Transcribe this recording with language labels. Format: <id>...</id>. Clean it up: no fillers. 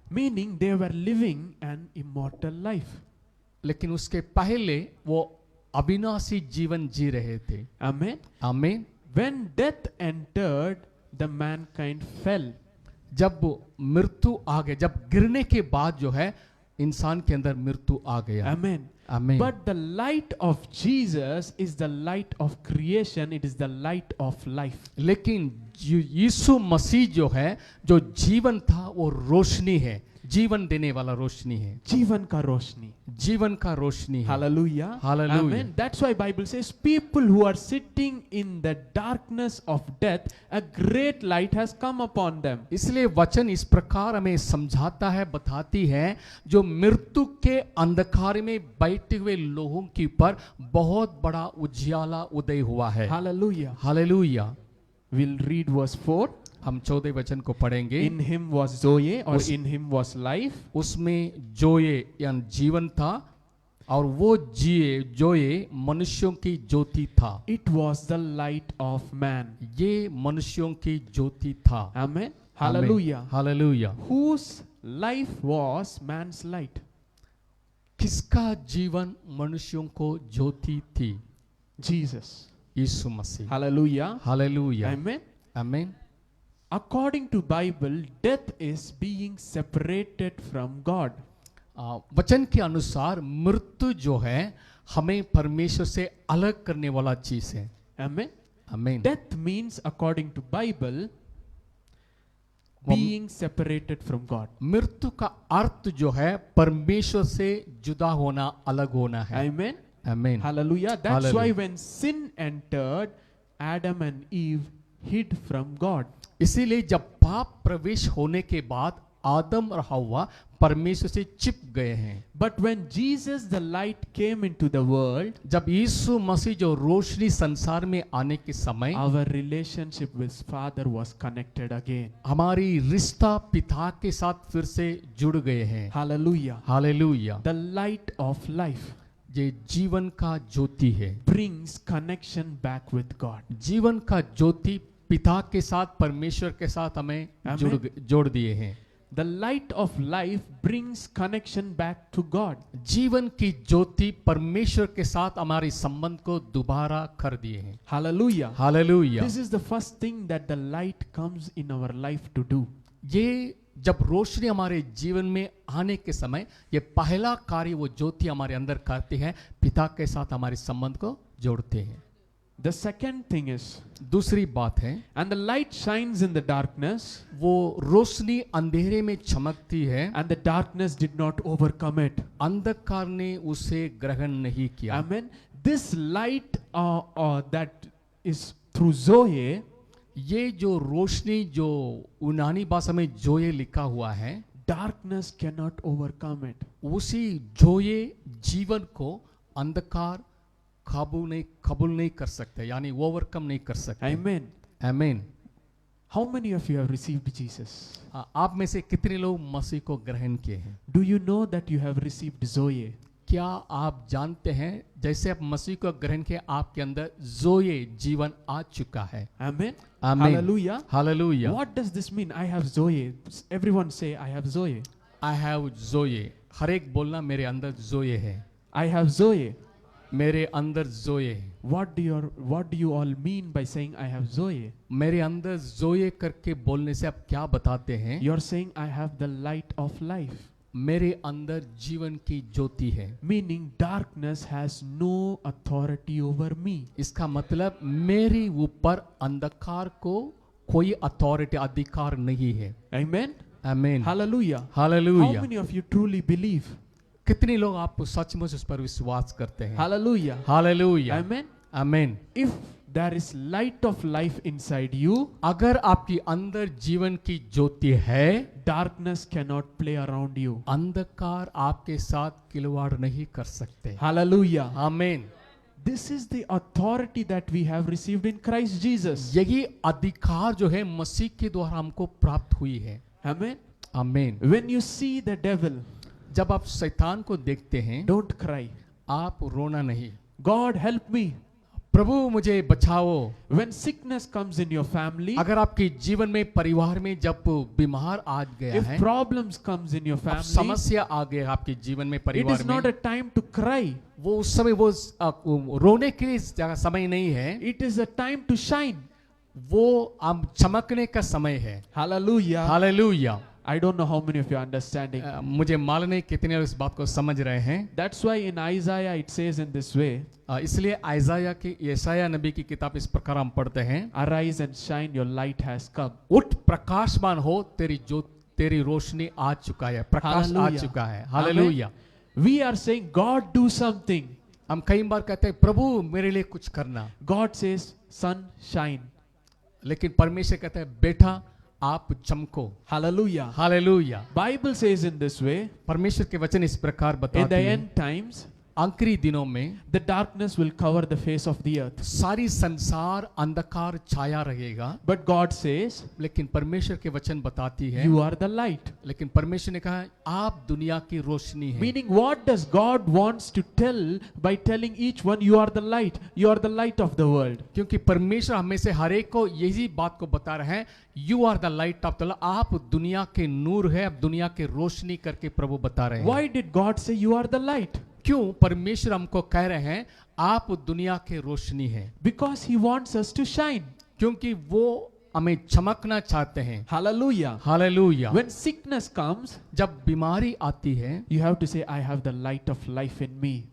<en>Meaning they were living an immortal life.</en> <hi>लेकिन उसके पहले वो अविनाशी जीवन जी रहे थे।</hi> <en>Amen.</en> <hi>आमीन।</hi> <en>When death entered, the mankind fell.</en> <hi>जब मृत्यु आ गया, जब गिरने के बाद जो है इंसान के अंदर मृत्यु आ गया।</hi> <en>Amen.</en> <hi>आमीन।</hi> <en>But the light of Jesus is the light of creation. It is the light of life.</en> <hi>लेकिन यीशु मसीह जो है, जो जीवन था वो रोशनी है, जीवन देने वाला रोशनी है, जीवन का रोशनी. जीवन का रोशनी है।</hi> <en>Hallelujah. Hallelujah. Amen. That's why Bible says people who are sitting in the darkness of death, a great light has come upon them.</en> <hi>इसलिए वचन इस प्रकार हमें समझाता है, बताती है, जो मृत्यु के अंधकार में बैठे हुए लोगों के ऊपर बहुत बड़ा उजियाला उदय हुआ है।</hi> <en>Hallelujah.</en> <hi>Hallelujah.</hi> <en>We'll read verse 4.</en> <hi>हम 14 वचन को पढ़ेंगे।</hi> <en>In him was Zoe, or</en> <hi>उस-</hi> <en>in him was life.</en> <hi>उसमें जोये यानी जीवन था, और वो जोये मनुष्यों की ज्योति था।</hi> <en>It was the light of man.</en> <hi>ये मनुष्यों की ज्योति था।</hi> <en>Amen. Hallelujah.</en> <hi>Hallelujah.</hi> <en>Whose life was man's light?</en> <hi>किसका जीवन मनुष्यों को ज्योति थी?</hi> <en>Jesus.</en> <hi>यीशु मसीह।</hi> <en>Hallelujah.</en> <hi>हालेलुया।</hi> <en>Amen.</en> <hi>आमीन।</hi> <en>According to Bible, death is being separated from God.</en> <hi>वचन के अनुसार मृत्यु जो है हमें परमेश्वर से अलग करने वाला चीज है।</hi> <en>Amen.</en> <hi>आमीन।</hi> <en>Death means, according to Bible, being separated from God.</en> <hi>मृत्यु का अर्थ जो है परमेश्वर से जुदा होना, अलग होना है।</hi> <en>Amen.</en> <hi>आमीन।</hi> <en>Hallelujah. That's Hallelujah. why when sin entered, Adam and Eve hid from God.</en> <hi>इसीलिए जब पाप प्रवेश होने के बाद आदम और हव्वा परमेश्वर से चिप गए हैं।</hi> <en>But when Jesus, the light, came into the world,</en> <hi>जब यीशु मसीह जो रोशनी संसार में आने के समय</hi> <en>our relationship with Father was connected again.</en> <hi>हमारी रिश्ता पिता के साथ फिर से जुड़ गए हैं।</hi> <en>Hallelujah.</en> <hi>Hallelujah.</hi> <en>The light of life</en> <hi>ये जीवन का ज्योति है।</hi> <en>brings connection back with God.</en> <hi>जीवन का ज्योति पिता के साथ परमेश्वर के साथ हमें</hi> <en>Amen.</en> <hi>जोड़ दिए हैं।</hi> <en>The light of life brings connection back to God.</en> <hi>जीवन की ज्योति परमेश्वर के साथ हमारे संबंध को दोबारा कर दिए हैं।</hi> <en>Hallelujah.</en> <hi>Hallelujah.</hi> <en>This is the first thing that the light comes in our life to do.</en> <hi>ये जब रोशनी हमारे जीवन में आने के समय ये पहला कार्य वो ज्योति हमारे अंदर करती है, पिता के साथ हमारे संबंध को जोड़ते हैं।</hi> <en>The second thing is,</en> <hi>दूसरी बात है,</hi> <en>and the light shines in the darkness,</en> <hi>वो रोशनी अंधेरे में चमकती है,</hi> <en>and the darkness did not overcome it.</en> <hi>अंधकार ने उसे ग्रहण नहीं किया।</hi> <en>Amen. This light that is through Zoe,</en> <hi>ये जो रोशनी जो यूनानी भाषा में जोये लिखा हुआ है,</hi> <en>darkness cannot overcome it.</en> <hi>उसी जोये जीवन को अंधकार कबूल नहीं कर सकते, यानी ओवरकम नहीं कर सकते।</hi> <en>Amen.</en> <hi>आमीन।</hi> <en>How many of you have received Jesus?</en> <hi>आप में से कितने लोग मसीह को ग्रहण किए हैं?</hi> <en>Do you know that you have received Zoe?</en> <hi>क्या आप जानते हैं जैसे आप मसीह को ग्रहण किए आपके अंदर जोये जीवन आ चुका है?</hi> <en>Amen.</en> <hi>आमीन।</hi> <en>Hallelujah.</en> <hi>Hallelujah.</hi> <en>What does this mean? I have Zoe. Everyone say, I have Zoe. I have Zoe.</en> <hi>हर एक बोलना मेरे अंदर जोये है।</hi> <en>I have Zoe.</en> <hi>मेरे अंदर जोये है।</hi> <en>What do you all mean by saying I have Zoe?</en> <hi>मेरे अंदर जोये करके बोलने से आप क्या बताते हैं?</hi> <en>You're saying I have the light of life.</en> <hi>मेरे अंदर जीवन की ज्योति है।</hi> <en>Meaning darkness has no authority over me.</en> <hi>इसका मतलब मेरे ऊपर अंधकार को कोई अथॉरिटी अधिकार नहीं है।</hi> <en>Amen.</en> <hi>आमीन।</hi> <en>Hallelujah. How</en> <hi>hallelujah.</hi> <en>many of you truly believe?</en> <hi>कितने लोग आप सचमुच उस पर विश्वास करते हैं?</hi> <en>Hallelujah.</en> <hi>हालेलुया।</hi> <en>Amen.</en> <hi>आमीन।</hi> <en>If there is light of life inside you,</en> <hi>अगर आपकी अंदर जीवन की ज्योति है,</hi> <en>darkness cannot play around you.</en> <hi>अंधकार आपके साथ खिलवाड़ नहीं कर सकते।</hi> <en>Hallelujah.</en> <hi>आमीन।</hi> <en>This is the authority that we have received in Christ Jesus.</en> <hi>यही अधिकार जो है मसीह के द्वारा हमको प्राप्त हुई है।</hi> <en>Amen.</en> <hi>आमीन।</hi> <en>When you see the devil,</en> <hi>जब आप शैतान को देखते हैं,</hi> <en>don't cry.</en> <hi>आप रोना नहीं,</hi> <en>God help me.</en> <hi>प्रभु मुझे बचाओ।</hi> <en>When sickness comes in your family,</en> <hi>अगर आपके जीवन में परिवार में जब बीमार आ गया</hi> <en>if</en> <hi>है,</hi> <en>problems comes in your</en> <hi>अब</hi> <en>family,</en> <hi>समस्या आ गया आपके जीवन में</hi> <en>it</en> <hi>परिवार</hi> <en>is not</en> <hi>में,</hi> <en>a time to cry.</en> <hi>वो उस समय वो रोने के लिए समय नहीं है,</hi> <en>It is a time to shine.</en> <hi>वो हम चमकने का समय है।</hi> <en>Hallelujah.</en> <hi>Hallelujah.</hi> <en>I don't know how many of you are understanding.</en> <hi>मुझे मालूम नहीं कितने लोग इस बात को समझ रहे हैं।</hi> <en>That's why in Isaiah it says in this way,</en> <hi>इसलिए आइजाया की यशाया नबी की किताब इस प्रकार हम पढ़ते हैं,</hi> <en>arise and shine, your light has come.</en> <hi>उठ प्रकाशमान हो, तेरी रोशनी आ चुका है, प्रकाश आ</hi> <en>Hallelujah.</en> <hi>चुका है। Hallelujah.</hi> <en>We are saying, God do something.</en> <hi>हम कई बार कहते हैं प्रभु मेरे लिए कुछ करना,</hi> <en>God says, son, shine.</en> <hi>लेकिन परमेश्वर कहता है बेटा आप चमको।</hi> <en>Hallelujah.</en> <hi>Hallelujah.</hi> <en>Bible says in this way,</en> <hi>परमेश्वर के वचन इस प्रकार</hi> <en>in the</en> <hi>बताते हैं,</hi> <en>end times,</en> <hi>आखिरी दिनों में</hi> <en>the darkness will cover the face of the earth.</en> <hi>सारी संसार अंधकार छाया रहेगा,</hi> <en>But God says,</en> <hi>लेकिन परमेश्वर के वचन बताती है,</hi> <en>you are the light.</en> <hi>लेकिन परमेश्वर ने कहा आप दुनिया की रोशनी है।</hi> <en>Meaning, what does God wants to tell by telling each one, you are the light, you are the light of the world?</en> <hi>क्योंकि परमेश्वर हमें से हर एक को यही बात को बता रहे हैं,</hi> <en>you are the light of the world,</en> <hi>आप दुनिया के नूर है, आप दुनिया के रोशनी करके प्रभु बता रहे हैं।</hi> <en>Why did God say you are the light?</en> <hi>क्यों परमेश्वर हमको कह रहे हैं आप दुनिया के रोशनी है?</hi> <en>Because He wants us to shine.</en> <hi>क्योंकि वो हमें चमकना चाहते हैं।</hi> <en>Hallelujah.</en> <hi>Hallelujah.</hi> <en>When sickness comes,</en> <hi>जब बीमारी आती है</hi> <en>you have to say, I have the light of life in me.</en>